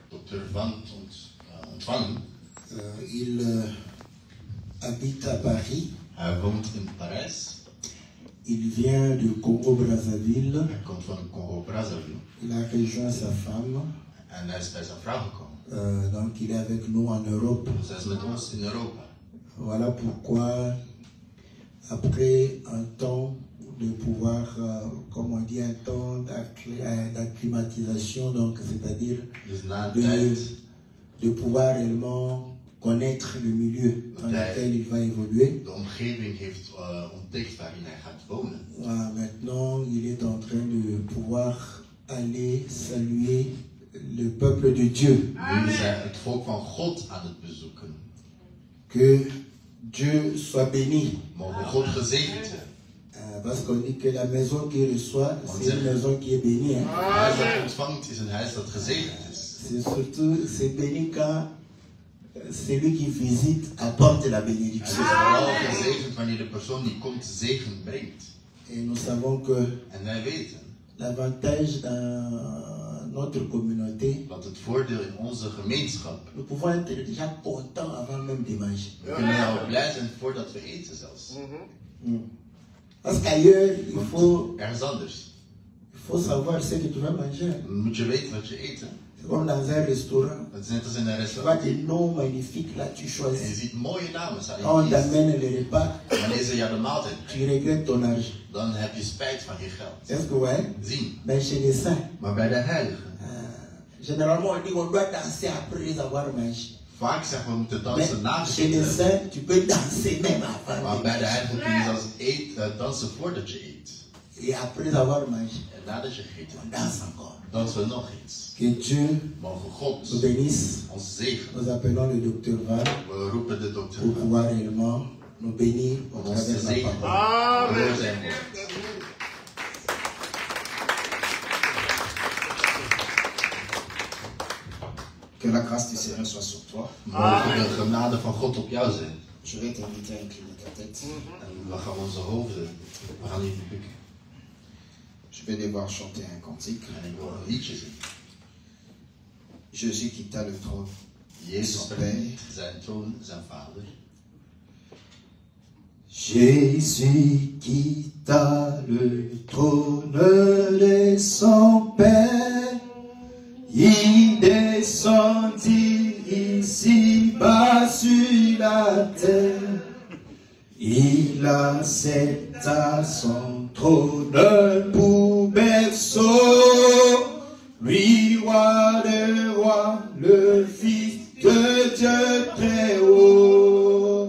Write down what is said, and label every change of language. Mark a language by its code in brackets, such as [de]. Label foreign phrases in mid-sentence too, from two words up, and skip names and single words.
[nl] Dr. Van ontvangen. [fr] Il habite à Paris. [nl] Hij woont in Parijs. [fr] Il vient de Congo-Brazzaville. [nl] Hij komt van Congo-Brazzaville. [fr] Il a rejoint sa femme. [nl] En hij is bij zijn vrouw gekomen. [fr] Donc il est avec nous en Europe. [nl] Dus hij is met ons in Europa. [fr] Voilà pourquoi, après un temps de pouvoir, comme on dit, un temps d'acclimatisation, donc c'est-à-dire de pouvoir réellement connaître le milieu dans lequel il va évoluer. [nl] De omgeving heeft ontdekt waarin hij gaat wonen. [fr] Voilà, maintenant, il est en train de pouvoir aller saluer le peuple de Dieu. [nl] Nu is hij het volk van God aan het bezoeken. [fr] Que Dieu soit béni. [nl] Mogen God gezegend zijn. [fr] Parce qu'on dit que la maison qui reçoit, c'est une maison qui est bénie. Hein? [nl] Huis dat ontvangt is een huis dat gezegend is. [fr] C'est surtout, c'est béni quand celui qui visite apporte la bénédiction. [nl] Het is vooral gezegend wanneer de persoon die komt zegen brengt. [fr] Et nous savons que [nl] En wij weten [fr] l'avantage dans notre communauté, [nl] dat het voordeel in onze gemeenschap, [fr] nous pouvons être déjà contents avant même de manger. [nl] we kunnen al blij zijn voordat we eten zelfs. [fr] Parce qu'ailleurs, il faut savoir ce que tu vas manger. [nl] Moet je weten wat je eet. [fr] C'est comme dans un restaurant. [nl] Het is net als in een [fr] Tu vois [nl] restaurant. [fr] des noms magnifiques là, tu [nl] En je [fr] choisis. [nl] ziet mooie namen staan [fr] Quand on [nl] in je lijst. [fr] t'amène le repas, [nl] Wanneer ze jou de maaltijd [fr] tu [nl] brengen, [fr] regrettes ton argent. [nl] dan heb je spijt van je geld. [fr] Est-ce que ouais? [nl] Zien. [fr] Mais chez les saints, [nl] Maar bij de heiligen, [fr] généralement on dit qu'on doit danser après avoir mangé. [nl] vaak zeggen we moeten [fr] Mais [nl] dansen na [fr] chez les [nl] eten. [fr] saints, tu peux danser même avant. [nl] Maar de bij de [fr] manger. [nl] heiligen kun je zelfs dansen voordat je eet. [fr] Et après avoir mangé, [nl] En nadat je gegeten [fr] on [nl] hebt, [fr] danse encore. [nl] dansen we nog eens. [fr] Que Dieu [nl] Mogen God [fr] nous bénisse. [nl] ons zegenen. [fr] Nous appelons le docteur Van [nl] We roepen de dokter [fr] pour pouvoir réellement nous bénir au [nl] om ons te [fr] travers de la [nl] zegenen [fr] parole. [nl] door zijn woord. [fr] Que la grâce du Seigneur soit sur toi. [nl] Mogen de genade van God op jou zijn. [fr] Je vais t'inviter à incliner ta tête. [nl] En we gaan onze hoofden, we gaan even bukken. [fr] Je vais devoir chanter un cantique. [nl] En ik wil een liedje zingen. [fr] Jésus quitta le trône. [nl] Jezus verliet zijn troon, zijn vader. [fr] Jésus quitta le trône de son Père, il descendit ici-bas sur la terre, il accepta son trône pour berceau, lui roi de rois, le Fils de Dieu très haut.